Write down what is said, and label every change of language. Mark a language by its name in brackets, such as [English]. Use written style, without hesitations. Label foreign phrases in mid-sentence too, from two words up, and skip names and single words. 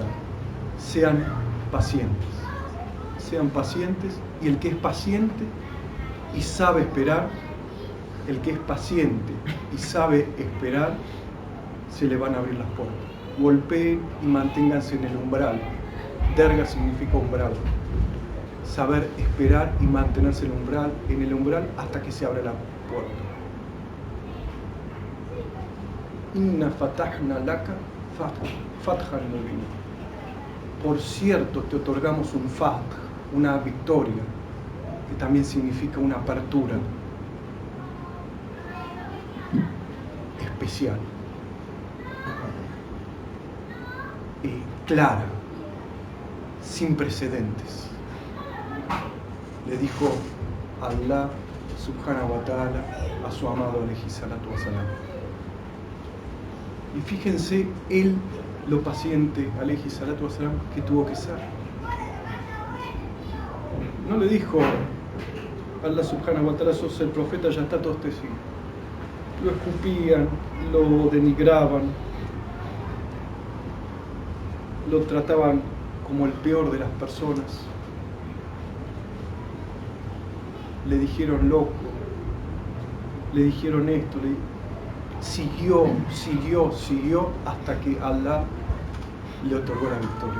[Spanish] Sean pacientes, y el que es paciente y sabe esperar, se le van a abrir las puertas. Golpeen y manténganse en el umbral. Derga significa umbral. saber esperar y mantenerse en el umbral hasta que se abra la puerta. [Arabic] إنا فتحنا لك فتحا مبينا. [Spanish] Por cierto, te otorgamos un fath, una victoria, que también significa una apertura especial, clara, sin precedentes. Le dijo Allah [Arabic] سبحانه وتعالى [Spanish] a su amado [Arabic] عليه الصلاة والسلام. [Spanish] Y fíjense él, lo paciente [Arabic] عليه الصلاة والسلام, [Spanish] que tuvo que ser. No le dijo Allah [Arabic] سبحانه وتعالى, [Spanish] sos el profeta, ya está, todo te sigue. Lo escupían, lo denigraban, lo trataban como el peor de las personas. Le dijeron loco, le dijeron esto, siguió hasta que Allah le otorgó la victoria.